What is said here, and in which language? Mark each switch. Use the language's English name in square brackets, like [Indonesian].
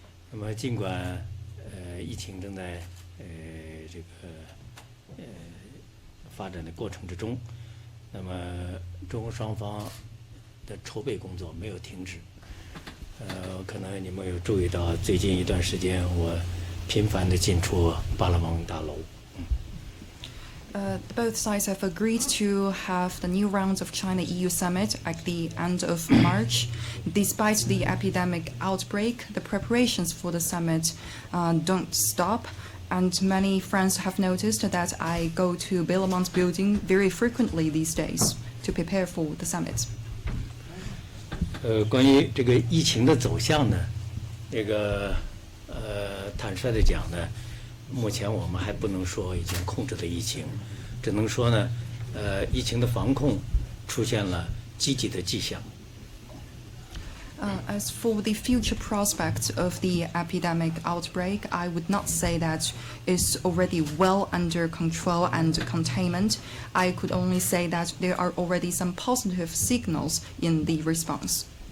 [Chinese] 那么尽管疫情正在这个发展的过程之中，那么中国双方的筹备工作没有停止。可能你们有注意到，最近一段时间我频繁地进出巴勒蒙大楼。 [English] Both sides have agreed to have the new rounds of China-EU summit at the end of March. Despite the epidemic outbreak, the preparations for the summit don't stop. And many friends have noticed that I go to Bellamont building very frequently these days to prepare for the summit. [Chinese] 关于这个疫情的走向呢，这个坦率地讲呢，目前我们还不能说已经控制了疫情，只能说呢，疫情的防控出现了积极的迹象。 [English] As for the future prospects of the epidemic outbreak, I would not say that it's already well under control and containment. I could only say that there are already some positive signals in the response.